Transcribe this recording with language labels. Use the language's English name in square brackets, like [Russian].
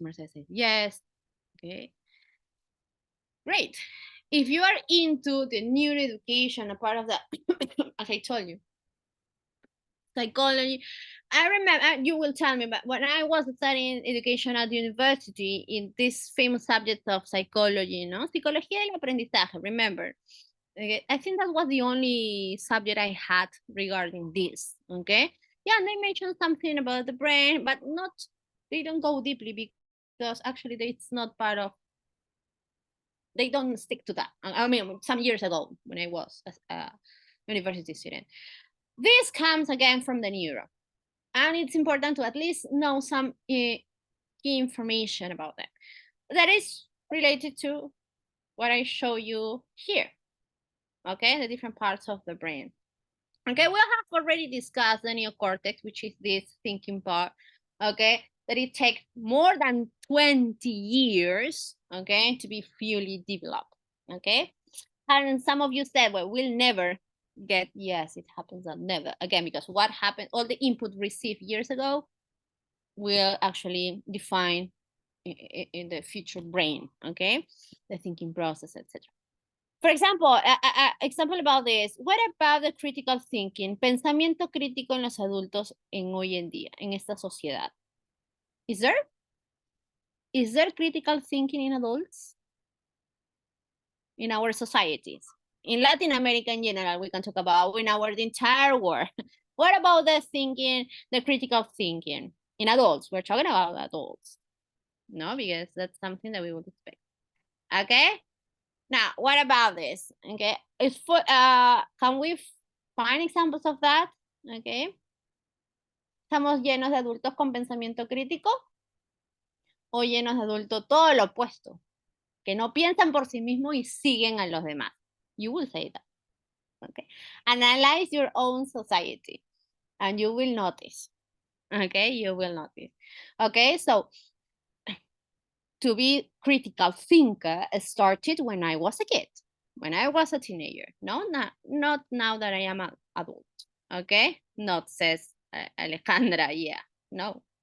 [English] Mercedes says yes. Okay, great. If you are into the neuroeducation, a part of that, as I told you, psychology, I remember, you will tell me, but when I was studying education at university in this famous subject of psychology, no? [Spanish] Psicología del aprendizaje, [English] remember? Okay, I think that was the only subject I had regarding this, okay? Yeah, and they mentioned something about the brain, but not, they don't go deeply because actually it's not part of, they don't stick to that. I mean, some years ago when I was a university student. This comes again from the neuro. And it's important to at least know some key information about them. That is related to what I show you here. Okay, the different parts of the brain. Okay, we have already discussed the neocortex, which is this thinking part. Okay, that it takes more than 20 years, okay, to be fully developed. Okay, and some of you said, well, we'll never get, yes, it happens that never, again, because what happened, all the input received years ago will actually define in the future brain, okay, the thinking process, etc. For example, example about this, what about the critical thinking, [Spanish] pensamiento crítico en los adultos en hoy en día, en esta sociedad? [English] Is there critical thinking in adults? In our societies? In Latin America in general, we can talk about in our the entire world. What about the thinking, the critical thinking in adults? We're talking about adults, no, because that's something that we would expect. Okay. Now, what about this? Okay, it's for can we find examples of that? Okay. [Spanish] ¿Estamos llenos de adultos con pensamiento crítico? ¿O llenos de adultos todo lo opuesto? Que no piensan por sí mismos y siguen a los demás. [English] You will say that. Okay. Analyze your own society and you will notice. Okay, you will notice. Okay, so to be critical thinker started when I was a kid, when I was a teenager. No, not now that I am an adult. Okay, not says Alejandra. Yeah, no.